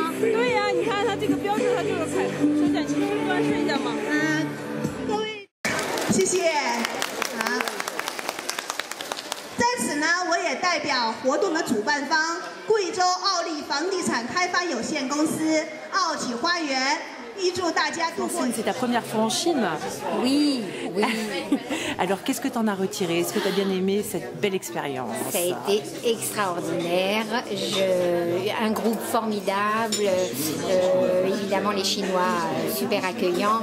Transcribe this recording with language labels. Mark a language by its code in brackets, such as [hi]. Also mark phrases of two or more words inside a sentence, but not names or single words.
[zh] 对呀，你看它这个标志，它就是开。说一下，你是端视一下吗？各位，谢谢。好，在此呢，我也代表活动的主办方贵州奥利房地产开发有限公司奥体花园。预祝大家度过。 [fr] C'est ta première fois en Chine? Oui, oui. Alors, qu'est-ce que tu en as retiré? Est-ce que tu as bien aimé cette belle expérience? Ça a été extraordinaire. Un groupe formidable. Évidemment, les Chinois super accueillants.